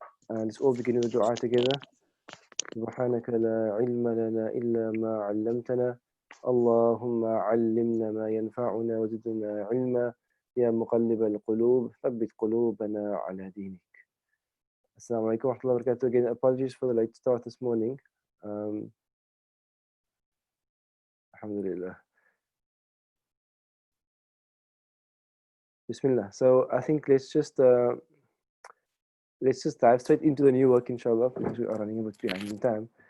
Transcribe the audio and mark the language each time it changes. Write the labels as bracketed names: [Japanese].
[English] And let's all begin with dua together. [Arabic] سبحانك لا علم لنا إلا ما علمتنا اللهم علمنا ما ينفعنا وزدنا علما يا مقلب القلوب ثبت قلوبنا على دينك. Assalamu alaikum wa rahmatullahi wa barakatuh. [English] Again, apologies for the late start this morning. [Arabic] Alhamdulillah. [English] Bismillah. So I think let's just dive straight into the new work, inshallah, because we are running a bit behind in time.